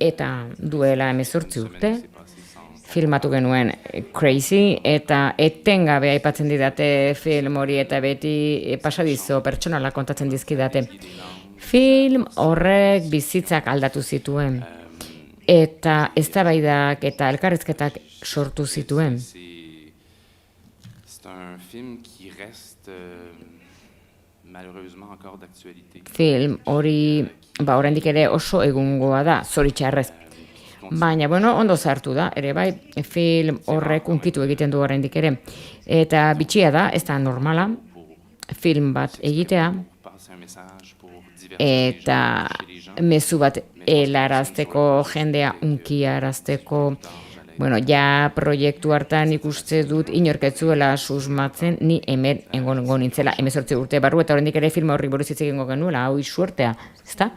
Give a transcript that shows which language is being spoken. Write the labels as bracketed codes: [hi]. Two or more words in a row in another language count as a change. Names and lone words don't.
[eu] eta duela 18 urte, filmatu genuen Crazy, eta etengabe aipatzen didate film hori eta beti pasadizo pertsonala kontatzen dizkidate. Film horrek bizitzak aldatu zituen, eta eztabaidak eta elkarrizketak sortu zituen. [fr] C'est un film qui reste malheureusement encore d'actualité. [eu] Film hori oraindik ere oso egungoa da, zoritxarrez. Baina, ondo sartu da, ere bai, film horrek unkitu egiten du oraindik ere. Eta bitxia da, ez da normala, film bat egitea, eta mezu bat helarazteko, jendea unkiarazteko, ja proiektu hartan ikuste dut inorketzuela susmatzen, ni hemen engongo nintzela, 18 urte barru, eta oraindik ere film horri buruz hitz egingo genuela, hau suertea, ezta?